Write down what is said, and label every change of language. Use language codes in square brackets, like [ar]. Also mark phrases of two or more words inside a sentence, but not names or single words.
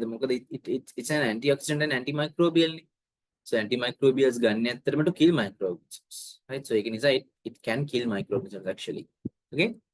[en] මොකද it's an antioxidant and antimicrobial නේ. So antimicrobials [si] ගන්න ඇත්තටම [en] to kill microorganisms. Right? So [si] ඒක නිසා [en] it can kill microorganisms actually. Okay?